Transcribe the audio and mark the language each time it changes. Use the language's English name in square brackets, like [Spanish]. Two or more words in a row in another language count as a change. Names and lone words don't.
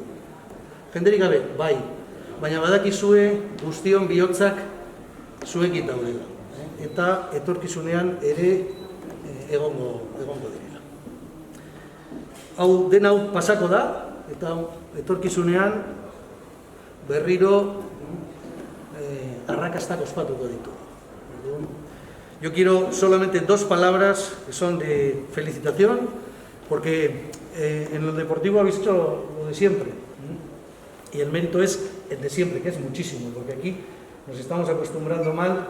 [Basque] Jenderik gabe, bai, baina badakizue guztion bihotzak zuekin daudela. Eta etorkizunean ere egongo direla. Hau, den hau pasako da, eta etorkizunean berriro arrakastak ospatuko ditu. [Spanish] Yo quiero solamente 2 palabras que son de felicitación, porque en lo deportivo habéis hecho lo de siempre. Y el mérito es el de siempre, que es muchísimo, porque aquí nos estamos acostumbrando mal.